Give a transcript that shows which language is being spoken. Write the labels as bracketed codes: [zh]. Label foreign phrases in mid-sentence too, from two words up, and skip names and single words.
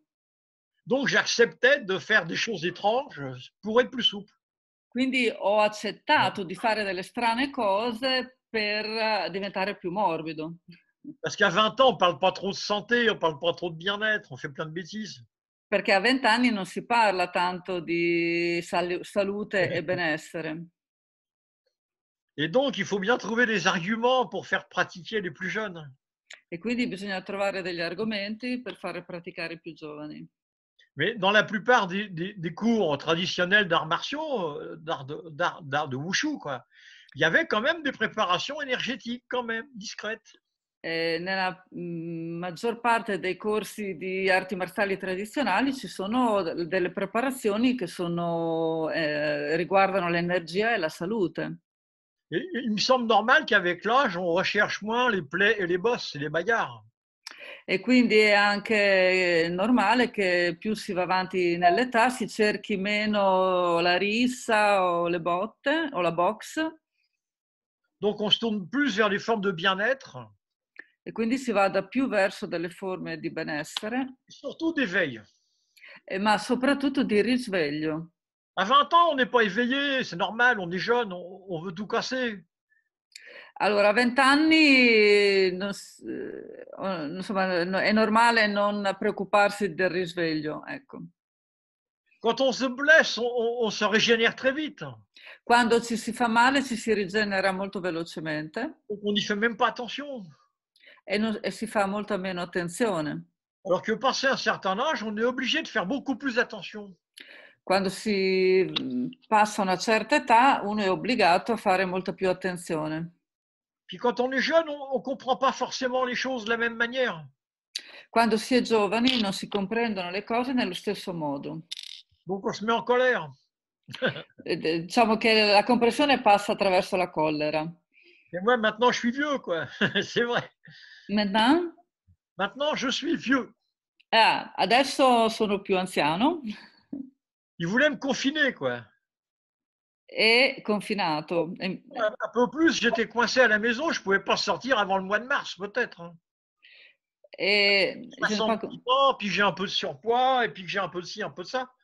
[fr] Donc j'acceptais de faire des choses étranges pour être plus souple. [it] Quindi ho accettato di fare delle strane cose per diventare più morbido. [fr] Parce qu'à 20 ans, on parle pas trop de santé, on parle pas trop de bien-être, on fait plein de bêtises. [it] Perché a 20 anni non si parla tanto di salute e benessere. [fr] Et donc, il faut bien trouver des arguments pour faire pratiquer les plus jeunes. [it] E quindi bisogna trovare degli argomenti per fare praticare i più giovani. [fr] Mais dans la plupart des cours traditionnels d'arts martiaux, d'art de wushu, quoi, il y avait quand même des préparations énergétiques, quand même, discrètes. [it] Nella maggior parte dei corsi di arti marziali tradizionali ci sono delle preparazioni che riguardano l'energia e la salute. [fr] Et il me semble normal qu'avec l'âge, on recherche moins les plaies et les bosses et les bagarres. [it] E quindi è anche normale che più si va avanti nell'età si cerchi meno la rissa o le botte o la box. [fr] Donc, on se tourne plus vers les formes de bien-être, [it] E quindi si vada più verso delle forme di benessere, [fr] et surtout d'éveil. [it] ma soprattutto di risveglio. [fr] À 20 ans, on n'est pas éveillé, c'est normal, on est jeune, on veut tout casser. [it] Allora, a 20 anni insomma, è normale non preoccuparsi del risveglio, ecco. [fr] Quand on se blesse, on se régénère très vite. [it] Quando ci si fa male ci si rigenera molto velocemente [fr] Donc, on n'y fait même pas attention. [it] e si fa molta meno attenzione. [fr] Alors que passé un certain âge, on est obligé de faire beaucoup plus attention. [it] Quando si passa una certa età, uno è obbligato a fare molta più attenzione. [fr] Puis quand on est jeune, on ne comprend pas forcément les choses de la même manière. [it] Quando si è giovani non si comprendono le cose nello stesso modo. [fr] Donc on se met en colère. [it] Diciamo che la comprensione passa attraverso la collera. [fr] Et moi, maintenant, je suis vieux, quoi. C'est vrai. Maintenant? Maintenant, je suis vieux. [it] Adesso sono più anziano [fr] Ils voulaient me confiner, quoi. [it] e confinato. [fr] Un peu plus, j'étais coincé à la maison, je ne pouvais pas sortir avant le mois de mars, peut-être. Hein. [it] E [fr] 60 ans, puis j'ai un peu de surpoids, et puis j'ai un peu de ci, un peu de ça.